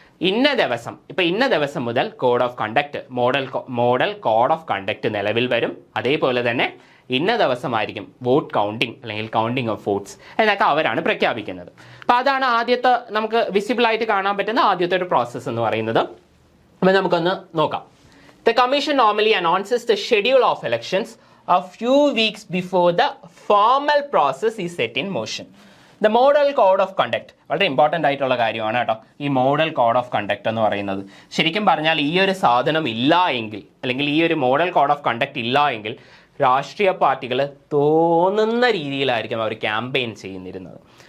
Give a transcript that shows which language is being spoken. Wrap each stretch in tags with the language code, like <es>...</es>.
<ml>ഇന്ന ദിവസം മുതൽ code of conduct, model code of conduct നിലവിൽ വരും. അതേപോലെ തന്നെ ഇന്ന ദിവസമായിരിക്കും വോട്ട് കൗണ്ടിങ് അല്ലെങ്കിൽ കൗണ്ടിങ് ഓഫ് വോട്ട്സ് എന്നൊക്കെ അവരാണ് പ്രഖ്യാപിക്കുന്നത്. അപ്പോൾ അതാണ് ആദ്യത്തെ നമുക്ക് വിസിബിളായിട്ട് കാണാൻ പറ്റുന്ന ആദ്യത്തെ ഒരു പ്രോസസ്സ് എന്ന് പറയുന്നത്. അപ്പോൾ നമുക്കൊന്ന് നോക്കാം.</ml> <en>The commission normally announces the schedule of elections a few weeks before the formal process is set in motion. The model code of conduct</en> <ml>വളരെ ഇമ്പോർട്ടൻ്റ് ആയിട്ടുള്ള കാര്യമാണ് കേട്ടോ. ഈ മോഡൽ കോഡ് ഓഫ് കണ്ടക്ട് എന്ന് പറയുന്നത് ശരിക്കും പറഞ്ഞാൽ ഈ ഒരു സാധനം ഇല്ല എങ്കിൽ, അല്ലെങ്കിൽ ഈ ഒരു മോഡൽ കോഡ് ഓഫ് കണ്ടക്ട് ഇല്ല എങ്കിൽ രാഷ്ട്രീയ പാർട്ടികൾ തോന്നുന്ന രീതിയിലായിരിക്കും അവർ ക്യാമ്പയിൻ ചെയ്യുന്നിരുന്നത്.</ml>